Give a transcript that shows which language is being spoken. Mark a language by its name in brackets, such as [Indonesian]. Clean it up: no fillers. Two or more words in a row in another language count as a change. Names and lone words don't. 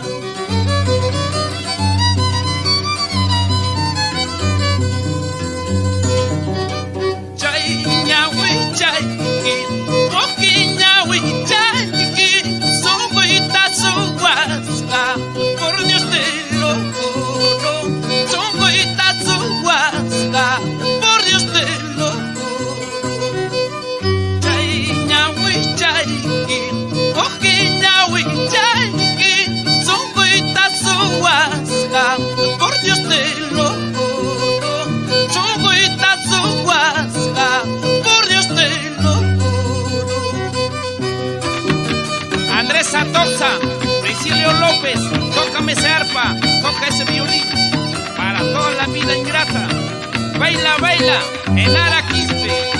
[Quechua] Chay ñawi chay, oki ñawi chay. [Spanish] Por Dios te lo juro, son coitas su huasca, por Dios te lo juro. [Quechua] Chay ñawi chaykin, oji ñawi chaykin, [Spanish] son coitas su huasca, por Dios te lo juro, son coitas su huasca, por Dios te lo juro. Andrés Santosa, Silvio López, tócame ese arpa, toca ese violín, para toda la vida ingrata. Baila, baila, en Araquispe.